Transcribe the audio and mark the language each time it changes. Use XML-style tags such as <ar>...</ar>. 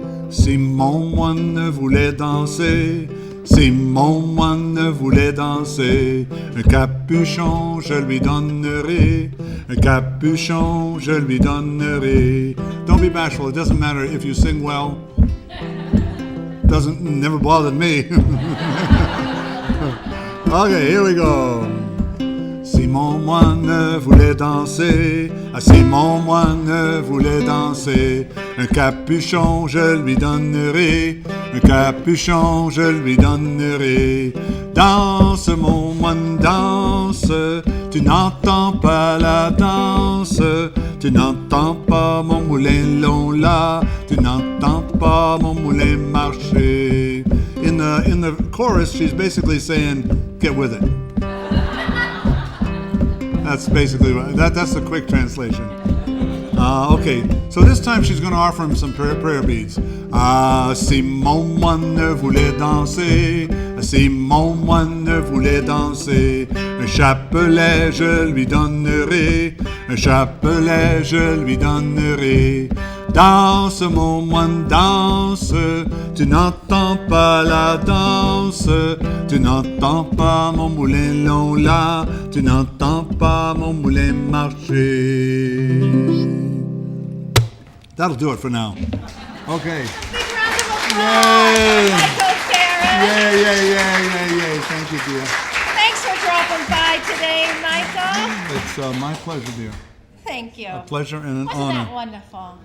<fr>Si mon moine voulait danser, si mon moine voulait danser, un capuchon je lui donnerai, un capuchon je lui donnerai.</fr> <en>Don't be bashful, it doesn't matter if you sing well. Never bothered me. Okay, here we go.</en> <fr>Si mon moine voulait danser, si mon moine voulait danser, un capuchon je lui donnerai, un capuchon je lui donnerai. Danse mon moine, danse, tu n'entends pas la danse, tu n'entends pas mon moulin long là, tu n'entends pas mon moulin marcher.</fr> <en>In the chorus, she's basically saying, get with it. That's basically that's the quick translation. Okay, so this time she's going to offer him some prayer beads.</en> <fr>Si mon moine voulait danser, si mon moine voulait danser, un chapelet je lui donnerai, un chapelet je lui donnerai. Danse mon moine, danse, tu n'entends pas la danse, tu n'entends pas mon moulin long là, tu n'entends pas mon moulin marcher.</fr> <en>That'll do it for now. Okay. Big round of applause. Yay. Let's go, Sarah. Yay. Thank you, dear. Thanks for dropping by today, Michael. It's my pleasure, dear. Thank you. A pleasure and an Wasn't honor. that wonderful?</en>